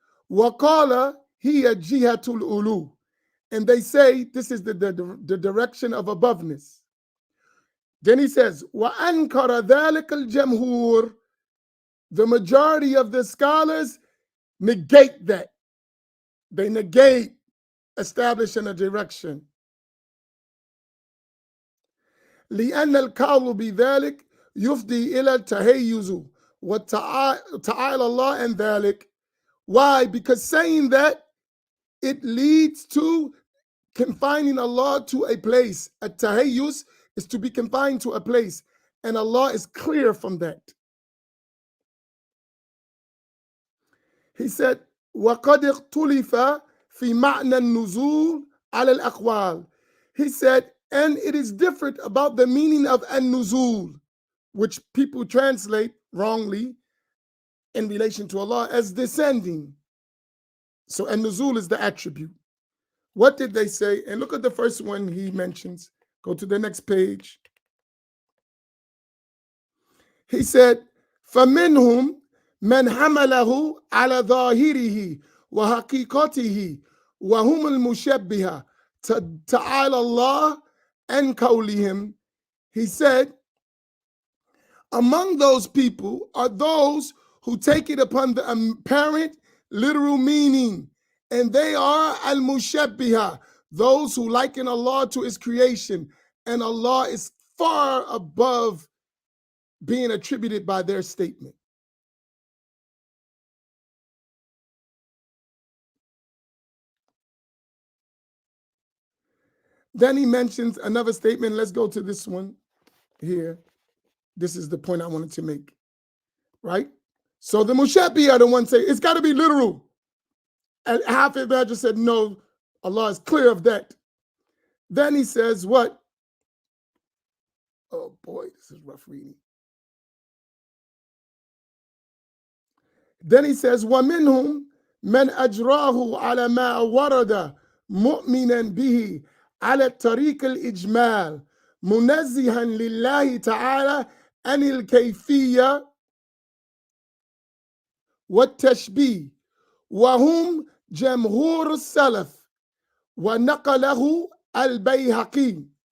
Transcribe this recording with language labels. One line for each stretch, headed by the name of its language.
Arabic: Waqala hiya jihatul ulu.
English: And they say this is the direction of aboveness. Then he says,
Arabic: wa ankara dhalik al-jamhur.
English: The majority of the scholars negate that. They negate establishing a direction.
Arabic: لأن القول بذلك يفضي إلى التهيز وتعالى الله عن ذلك.
English: Why? Because saying that it leads to confining Allah to a place. At-tahayyuz is to be confined to a place, and Allah is clear from that. He said,
Arabic: وَقَدْ اخْتُلِفَ فِي مَعْنَى النُّزُولِ عَلَى الْأَقْوَالِ.
English: He said, and it is different about the meaning of an-nuzul, which people translate wrongly in relation to Allah as descending. So an-nuzul is the attribute. What did they say? And look at the first one he mentions. Go to the next page. He said,
Arabic: فَمِنْهُمْ مَنْ حَمَلَهُ عَلَى ظَاهِرِهِ وَحَقِيقَتِهِ وَهُمُ الْمُشَبِّهَةِ تَعَالَى اللَّهُ عَنْ قَوْلِهِمْ.
English: He said, among those people are those who take it upon the apparent literal meaning, and they are al-mushabbiha, those who liken Allah to his creation, and Allah is far above being attributed by their statement. Then he mentions another statement. Let's go to this one here. This is the point I wanted to make, right? So the Mushabbi are the ones say it's got to be literal. And Hafiz Badger said, no, Allah is clear of that. Then he says, what? Oh boy, this is rough reading. Then he says,
Arabic: وَمِنْهُمْ من أجراه على ما ورد مؤمنا به على الطريق الإجمال منزها لله تعالى عن الكيفية والتشبيه وهم جمهور السلف ونقله البيهقي